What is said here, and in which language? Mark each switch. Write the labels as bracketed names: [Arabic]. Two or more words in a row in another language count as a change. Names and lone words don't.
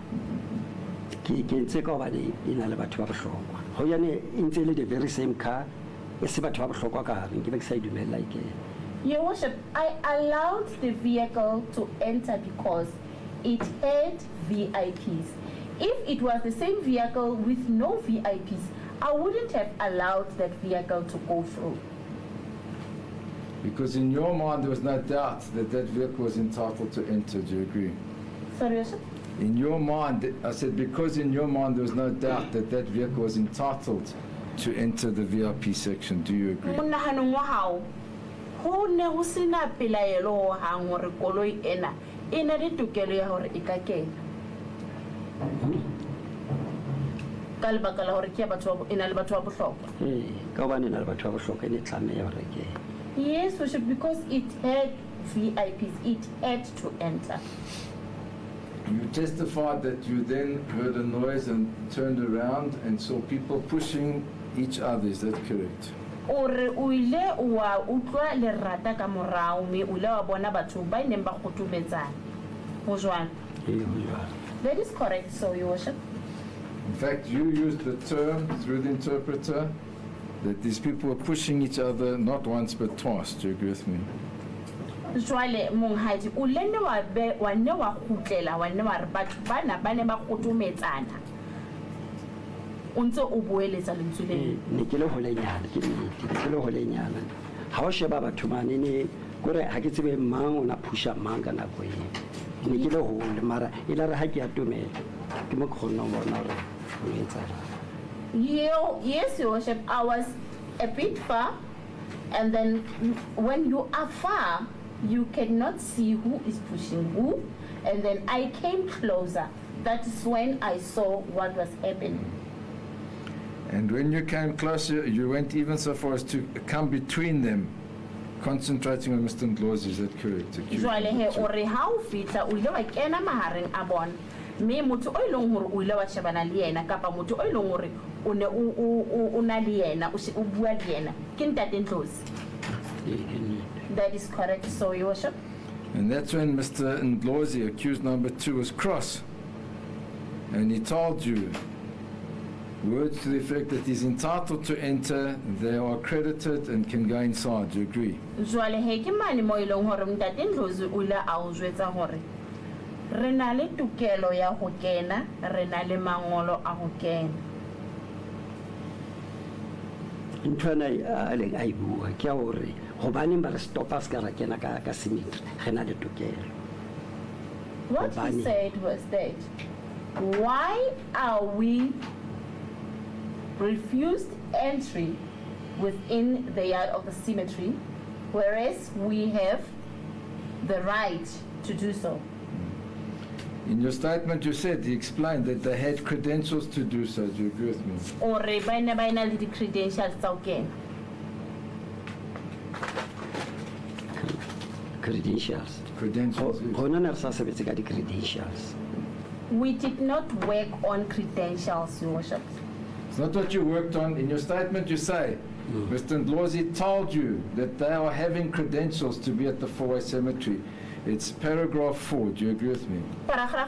[Southern Sotho] Ke ntse ka hobane e na le batho ba bohlokwa. Ho yane e ntse le [English] the very same car. Your Worship, I allowed the vehicle to enter because it had VIPs. If it was the same vehicle with no VIPs, I wouldn't have allowed that vehicle to go through. Because in your mind there was no doubt that that vehicle was entitled to enter. Do you agree? Sorry, Worship? In your mind, I said, because in your mind there was no doubt that that vehicle was entitled to enter the VIP section. Do you agree? [Southern Sotho] Monahanong wa hao ho ne ho sena pelaelo ho hang hore koloi ena e na le tokelo ya hore e ka kena. Ka lebaka la hore ke batho e na le batho ba bohlokwa. Ka hobane e na le batho ba bohlokwa e ne tlameha hore ke. [English] Yes, Worship, because it had VIPs, it had to enter. You testified that you then heard a noise and turned around and saw people pushing each other. Is that correct? [Southern Sotho] Ore o ile wa utlwa lerata ka morao mme o ile wa bona batho ba neng ba kgotometsana. Ho jwang? [English] That is correct, so Your Worship. In fact, you used the term through the interpreter that these people were pushing each other not once but twice. Do you agree with me? [Southern Sotho] Jwale monghadi o lenne wa ne wa khutlela wa ne wa re batho bana ba ne ba kgotometsana. O ntse o boeletsa lentswe le ne ke le holenyana ke le holenyana ha o sheba batho mane ne kore ha ke tsebe mang o na pusha mang ka nako e ne ke le hole mara e la re ha ke atomela ke mo khona mo bona re o etsa. [English] Yes, Your Worship, I was a bit far, and then when you are far you cannot see who is pushing who, and then I came closer. That is when I saw what was happening. And when you came closer, you went even so far as to come between them, concentrating on Mr. Ndlozi. Is that correct? [Southern Sotho] Jwale he ore ha o fitla o ile wa kena mahareng a bona mme motho o ileng hore o ile wa shebana le yena kapa motho o ileng hore o ne o na le yena o bua le yena ke ntate Ndlozi. [English] That is correct, so Your Worship. And that's when Mr. Ndlozi, accused number 2, was cross. And he told you Words to the effect that he's entitled to enter, they are accredited and can go inside. Do you agree? [Southern Sotho] Jwale he ke mane mo ileng hore Ntate Ndlozi o ile a o jwetsa hore re na le tokelo ya ho kena, re na le mangolo a ho kena. nthwana a leng a e bua ke ya hore hobaneng ba re stopa se ka ra kena ka cemetery re na le tokelo. [English] What he said was that, why are we refused entry within the yard of the cemetery, whereas we have the right to do so? In your statement, you said, he explained that they had credentials to do so. Do you agree with me? [Southern Sotho] Or ba na le di-credentials tsa ho kena. Credentials. Credentials. Hona ne re sa sebetse ka di-credentials. [English] We did not work on credentials, Your Worship. It's not what you worked on. In your statement, you say, Mr. Ndlozi told you that they are having credentials to be at the 4-way cemetery. It's paragraph 4. Do you agree with me?